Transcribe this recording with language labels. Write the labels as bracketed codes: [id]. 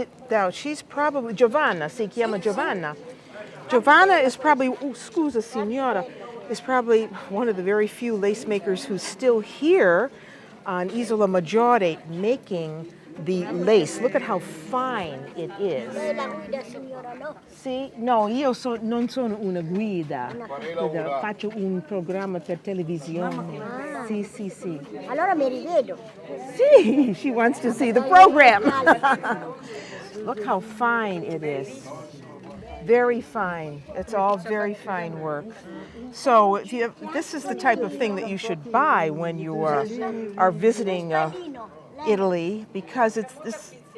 [en] Now, she's probably, Giovanna, [it] si chiama Giovanna. [en] Giovanna is probably, [it] scusa signora, [en] is probably one of the very few lace makers who's still here on Isola Maggiore making the lace. Look at how fine it is. [it] Lei la guida signora, no? Sì, no, io non sono una guida, faccio un programma per televisione. Sì. Allora mi rivedo. [en] Sì, she wants to see the program. Look how fine it is. Very fine. It's all very fine work. So if you, this is the type of thing that you should buy when you are visiting Italy, because it's